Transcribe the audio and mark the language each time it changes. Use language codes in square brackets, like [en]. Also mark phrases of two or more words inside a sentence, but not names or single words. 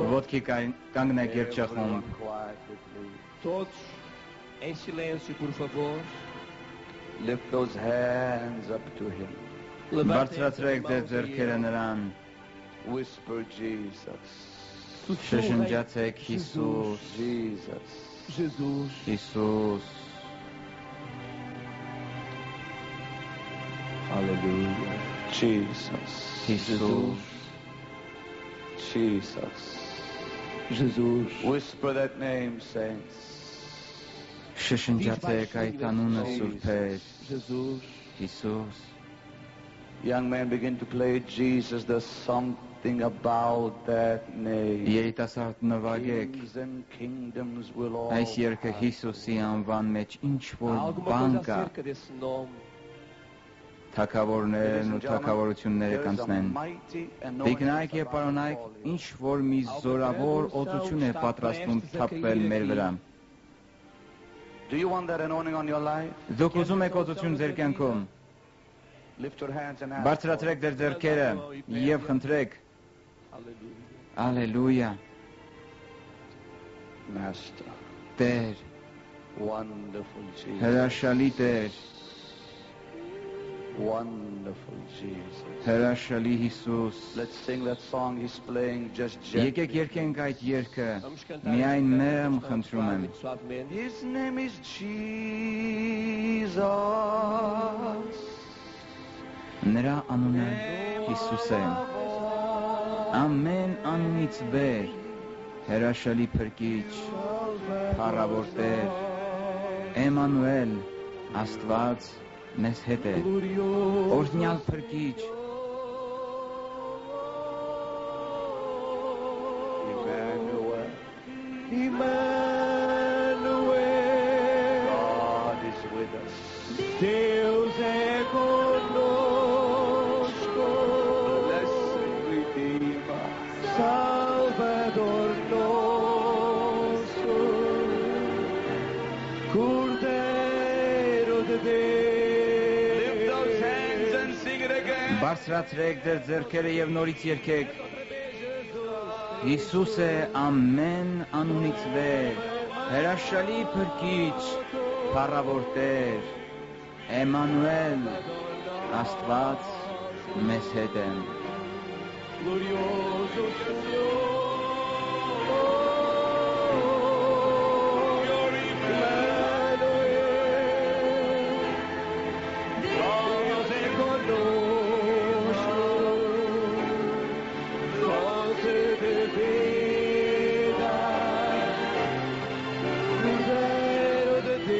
[hy] Ոտքի կանգնեք երջախում, [en] Everyone quietly, please. [pt] Todos em silêncio, por favor. [en] Lift those hands up to him. [hy] բարձրացրեք ձեր ձեռքերը նրան, [en] Whisper Jesus. [hy] շշնջացեք Հիսուս, [en] Jesus. Jesus. [hy] Հիսուս, [en] Hallelujah. Jesus. [hy] Հիսուս, [en] Jesus. Jesus. Whisper that name, saints. [hy] շշնջացեք այդ անունը Սուրբեր, [en] Jesus. [hy] Հիսուս, [en] Young man, begin to play Jesus. There's something about that name. [hy] երիտասարդ նվագեք, [en] Kings and kingdoms will all [hy] այս երգը [en] pass. [hy] Հիսուսի անվան մեջ ինչ որ [pt] Alguma [hy] բան [pt] coisa [hy] կա, [pt] acerca desse nome. [hy] թագավորներն ու թագավորությունները [en] There is a [hy] կանցնեն, [en] mighty anointing [hy] Տիկնայք եւ [en] about [hy] պարոնայք, [en] falling. [hy] ինչ որ մի զորավոր օծություն է պատրաստվում թափվել մեր վրա, [en] Do you want that anointing on your life? [hy] դուք ուզում եք օծություն ձեր կյանքում, [en] Lift your hands and ask. [hy] բարձրացրեք ձեր ձեռքերը եւ խնդրեք, [pt] Aleluia. [hy] Ալելույա, [en] Master. [hy] Տեր, [en] Wonderful Jesus. [hy] հրաշալի Տեր, [en] Wonderful Jesus. [hy] հրաշալի Հիսուս, [en] Let's sing that song he's playing just gently. [hy] եկեք երգենք այդ երգը, [pt] Vamos cantar. [hy] միայն [pt] esta [hy] մերմ [pt] canção [hy] խնդրում եմ, [pt] suavemente, suavemente. [en] His name is Jesus. [hy] նրա անունը Հիսուս է, ամեն անունից վեր, հրաշալի փրկիչ, փառավոր Տեր, Էմանուել, Աստված մեզ հետ է, օրհնյալ փրկիչ, [en] God is with us. [pt] Deus é conosco. [en] Blessed Redeemer, [pt] Salvador nosso, Cordeiro de Deus. [en] Lift those hands and sing it again. [hy] Բարձրացրեք ձեր ձեռքերը եւ նորից երգեք. Հիսուս է ամեն անունից վեր, հրաշալի փրկիչ, փառավոր Տեր, Էմանուել, Աստված մեզ հետ է։ [pt] Glorioso Senhor, Deus é conosco, fonte de vida, Cordeiro de